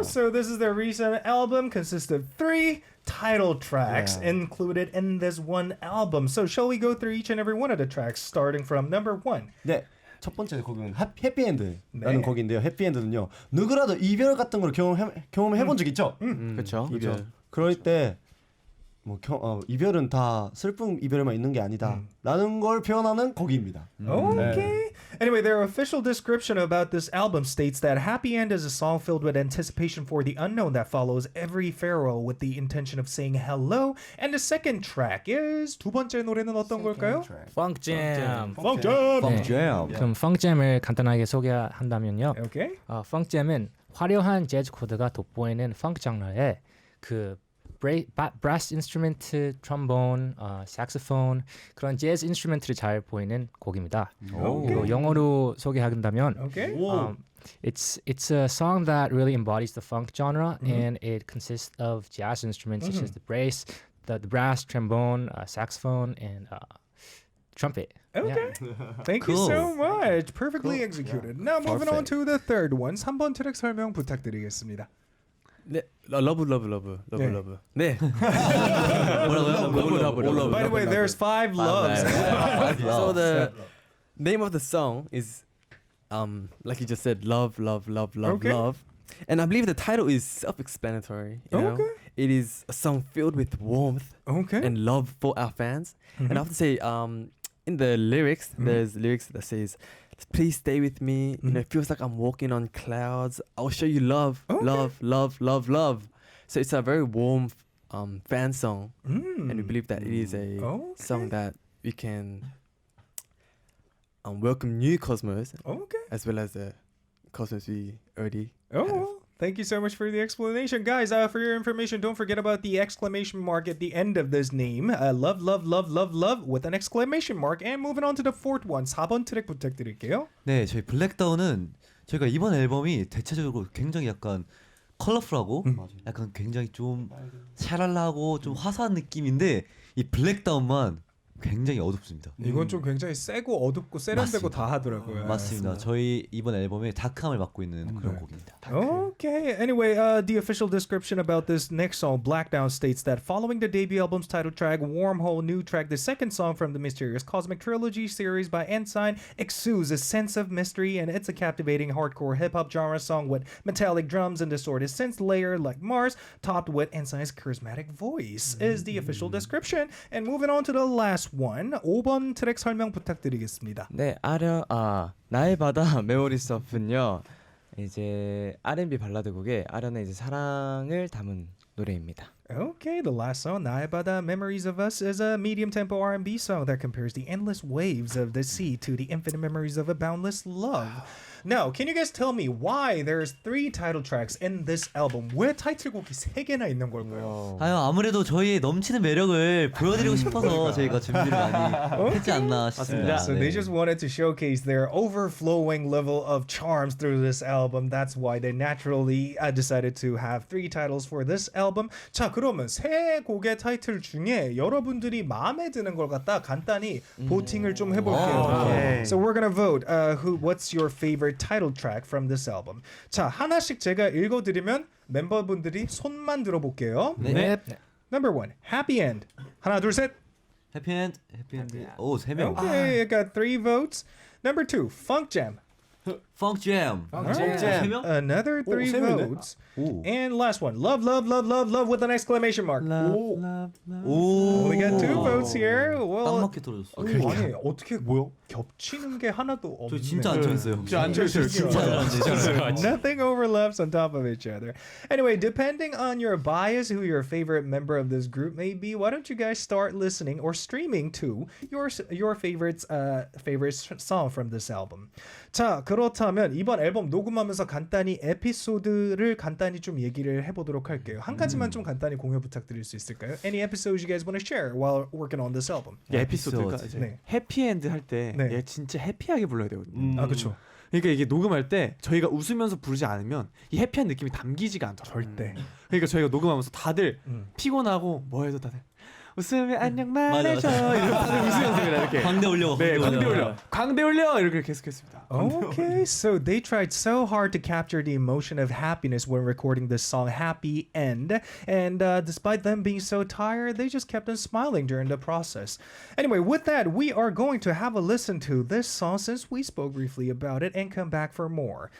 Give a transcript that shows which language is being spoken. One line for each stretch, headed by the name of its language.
English: So this is their recent album, consists of 3 title tracks included in this one album. So shall we go through each and every one of the tracks, starting from number 1?
Korean: 네, 첫 번째 곡은 해피엔드라는 곡인데요. 해피엔드는요, 누구라도 이별 같은 걸 경험해본 적 있죠? 그렇죠. 이별. 그럴 때 이별은 다 슬픈 이별에만 있는 게 아니다라는 걸 표현하는 곡입니다.
English: Okay. Anyway, their official description about this album states that Happy End is a song filled with anticipation for the unknown that follows every farewell with the intention of saying hello. And the second track is
Korean: 두 번째 노래는 어떤 걸까요?
English: Funk Jam. Funk Jam.
Korean: 네.
English: Jam.
Korean: 그럼 Funk Jam을 간단하게 소개한다면요.
English: Okay.
Korean: Funk Jam은 화려한 재즈 코드가 돋보이는 펑크 장르의 그
English: brass instrument, trombone, saxophone
Korean: 그런 재즈 인스트루먼트를 잘 보이는 곡입니다. 그리고 영어로 소개한다면
English: Okay. it's a song that really embodies the funk genre and it consists of jazz instruments such as the bass, the brass, trombone, saxophone and trumpet. Okay. Yeah. Thank you Cool. so much. Perfectly executed. Now moving on to the third one.
Korean: 3번 트랙 설명 부탁드리겠습니다. 네, 러브. 네. 뭐라고요?
English: By the way, there's 5 loves. So the name of the song is like you just said, love. Okay. And I believe the title is self-explanatory. You know? Okay. It is a song filled with warmth Okay. and love for our fans. And I have to say, in the lyrics, there's lyrics that says, "Please stay with me. You know, it feels like I'm walking on clouds. I'll show you love, love." So it's a very warm fan song, and we believe that it is a song that we can welcome new Cosmos Okay. as well as the Cosmos we already have. Oh, thank you so much for the explanation. Guys, for your information, don't forget about the exclamation mark at the end of this name. Love with an exclamation mark. And moving on to the fourth one.
Korean: 4번 트랙 부탁드릴게요. 네, 저희 블랙다운은 저희가 이번 앨범이 대체적으로 굉장히 약간 컬러풀하고 약간 굉장히 좀 샤랄라하고 좀 화사한 느낌인데 이 블랙다운만 굉장히 어둡습니다. 이건 좀 굉장히 세고 어둡고 세련되고 다 하더라고요. 맞습니다. 저희 이번 앨범에 다크함을 맡고 있는 그런 곡입니다.
English: Okay. Anyway, the official description about this next song, Blackdown, states that following the debut album's title track, Wormhole New Track, the second song from the mysterious Cosmic Trilogy series by n.SSign exudes a sense of mystery, and it's a captivating hardcore hip-hop genre song with metallic drums and distorted synth layer like Mars, topped with n.SSign's charismatic voice, is the official description. And moving on to the last one,
Korean: 5번 트랙 설명 부탁드리겠습니다. 네, 나의 바다 메모리스 오프는요. 이제 R&B 발라드 곡에 아련의 이제 사랑을 담은 노래입니다.
English: Okay, the last song, 나의 바다 Memories of Us, is a medium-tempo R&B song that compares the endless waves of the sea to the infinite memories of a boundless love. Now, can you guys tell me why there's 3 title tracks in this album?
Korean: 왜 타이틀곡이 3개나 있는 걸까요? 아무래도 저희의 넘치는 매력을 보여드리고 싶어서 저희가 준비를 많이 했지 않나 싶습니다.
English: So they just wanted to showcase their overflowing level of charms through this album. That's why they naturally decided to have 3 titles for this album.
Korean: 자, 그러면 세 곡의 타이틀 중에 여러분들이 마음에 드는 걸 갖다 간단히 보팅을 좀 해볼게요.
English: So we're gonna vote. What's your favorite title track from this album?
Korean: 자, 하나씩 제가 읽어드리면 멤버분들이 손만 들어볼게요. 네.
English: Number 1, Happy End.
Korean: 하나, 둘, 셋. 해피엔드. 오, 3명.
English: Okay, I got 3 votes. Number 2, Funk Jam. Funk Jam. Jam. Another 3 votes. And last one, love with an exclamation mark.
Korean: 오.
English: We got 2 votes here.
Korean: 딱
English: Well,
Korean: 맞게 떨어졌어. 아니 어떻게 겹치는 게 하나도 없네. 저 진짜 안 쳤어요.
English: Nothing overlaps on top of each other. Anyway, depending on your bias, who your favorite member of this group may be, why don't you guys start listening or streaming to your favorite song from this album?
Korean: 자, 그렇다면 이번 앨범 녹음하면서 간단히 에피소드를 간단히 좀 얘기를 해보도록 할게요. 한 가지만 좀 간단히 공유 부탁드릴 수 있을까요?
English: Any episodes you guys want to share while working on this album?
Korean: 에피소드가 이제 네. 해피엔드 할 때 네. 얘 진짜 해피하게 불러야 되거든요. 아, 그렇죠. 그러니까 이게 녹음할 때 저희가 웃으면서 부르지 않으면 이 해피한 느낌이 담기지가 않더라고요. 절대. 그러니까 저희가 녹음하면서 다들 피곤하고 뭐 해도 다들 웃으면 안녕 말해줘 이러면서 다들 웃으면서 그냥 이렇게 광대 올려. 네, 광대 올려 이렇게 계속했습니다.
English: Okay, so they tried so hard to capture the emotion of happiness when recording this song Happy End, and despite them being so tired, they just kept on smiling during the process. Anyway, with that, we are going to have a listen to this song since we spoke briefly about it and come back for more.